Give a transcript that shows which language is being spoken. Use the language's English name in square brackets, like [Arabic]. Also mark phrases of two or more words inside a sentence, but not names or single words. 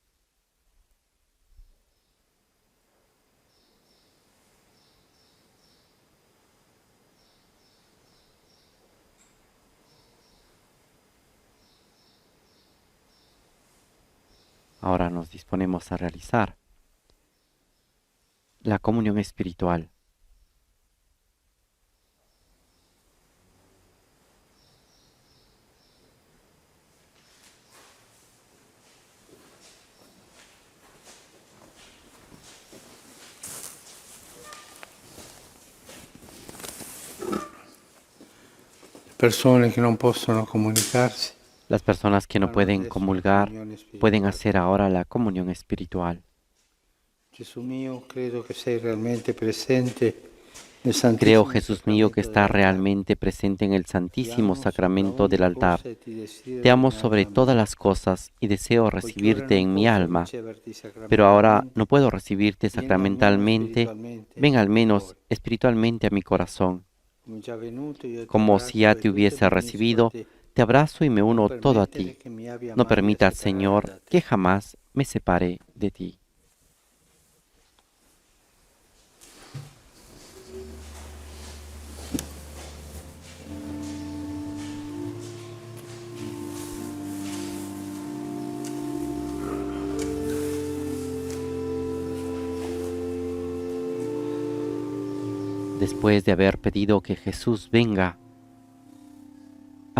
[Spanish] Ahora nos disponemos a realizar la comunión espiritual. [Italian] Persone che non possono comunicarsi. [Spanish] Las personas que no pueden comulgar pueden hacer ahora la comunión espiritual. [Italian] Gesù mio, credo che sei realmente presente nel Santissimo [Spanish] Creo, Jesús mío, que [Italian] Sacramento [Spanish] está [Italian] dell'altare. [Spanish] realmente presente en el Santísimo [Italian] Ti amo [Spanish] Sacramento del [Italian] sopra ogni [Spanish] altar. [Italian] cosa e ti desidero [Spanish] Te amo [Italian] nella [Spanish] sobre [Italian] mia [Spanish] todas [Italian] anima. [Spanish] las cosas y deseo [Italian] Poiché ora [Spanish] recibirte [Italian] non [Spanish] en mi [Italian] posso [Spanish] alma, [Italian] riceverti [Spanish] pero ahora [Italian] sacramentalmente, [Spanish] no puedo recibirte [Italian] vieni almeno [Spanish] sacramentalmente. [Italian] spiritualmente [Spanish] Ven al [Italian] al mio [Spanish] menos [Italian] cuore. [Spanish] espiritualmente a mi corazón. [Italian] Come già venuto, io ti [Spanish] Como si ya [Italian] abbraccio e [Spanish] te [Italian] tutto [Spanish] hubiese [Italian] mi unisco a [Spanish] recibido, [Italian] te. [Spanish] te abrazo y me [Italian] Non [Spanish] uno todo a [Italian] permettere [Spanish] ti. [Italian] che mi abbia [Spanish] No [Italian] mai a [Spanish] permitas, [Italian] separare [Spanish] Señor, [Italian] da te. [Spanish] que jamás me separe de ti. Después de haber pedido que Jesús venga a